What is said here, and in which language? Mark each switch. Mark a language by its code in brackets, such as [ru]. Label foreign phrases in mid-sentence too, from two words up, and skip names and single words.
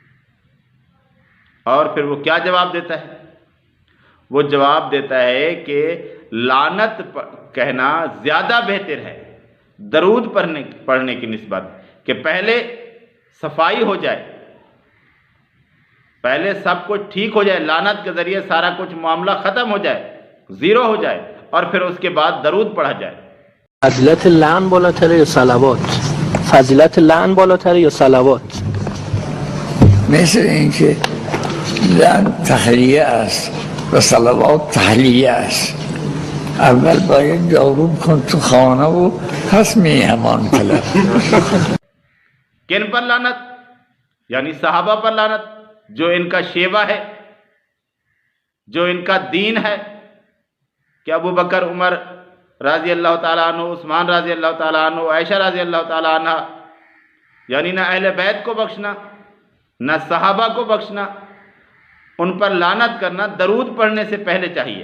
[ur] اور پھر وہ کیا جواب دیتا ہے؟ وہ جواب دیتا ہے کہ لعنت کہنا زیادہ بہتر ہے درود پڑھنے کی نسبت، کہ پہلے صفائی ہو جائے، پہلے سب کچھ ٹھیک ہو جائے، لعنت کے ذریعے سارا کچھ معاملہ ختم ہو جائے، زیرو ہو جائے، اور پھر اس کے بعد درود پڑھا جائے۔ [fa] فضیلت لعن بالاتره یا صلوات؟ فضیلت لعن بالاتره یا صلوات؟ مثل اینکه لعن تحلیه است و صلوات تحلیه است. اول باید جارو کن تو خانه و پس میهمان طلب. [ur] کن پر لعنت؟ یعنی صحابہ پر لعنت، جو ان کا شیوہ ہے، جو ان کا دین ہے، کہ ابو بکر، عمر [ar] رضی اللہ تعالیٰ عنہ، [ur] عثمان [ar] رضی اللہ تعالیٰ عنہ، [ur] عائشہ [ar] رضی اللہ تعالیٰ عنہ، [ur] یعنی نہ اہل بیت کو بخشنا، نہ صحابہ کو بخشنا، ان پر لعنت کرنا درود پڑھنے سے پہلے چاہیے۔